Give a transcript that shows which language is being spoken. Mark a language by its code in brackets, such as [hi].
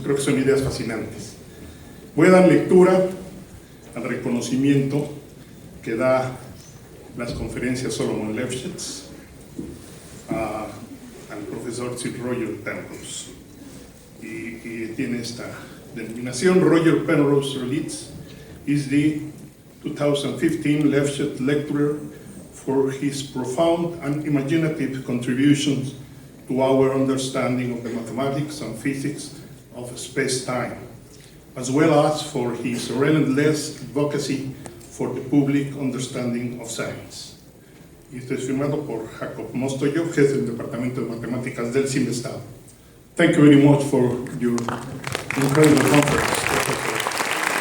[es] Creo que son ideas fascinantes. Voy a dar lectura al reconocimiento que da las conferencias Solomon Lefschetz al profesor Sir Roger Penrose. Y tiene esta denominación. [en] Roger Penrose Relitz is the 2015 Lefschetz Lecturer for his profound and imaginative contributions to our understanding of the mathematics and physics of space-time, as well as for his relentless advocacy for the public understanding of science. [es] Y esto es firmado por Jacob Mostoyo, jefe del Departamento de Matemáticas del CIMESTAD. [en] Thank you very much for your incredible conference.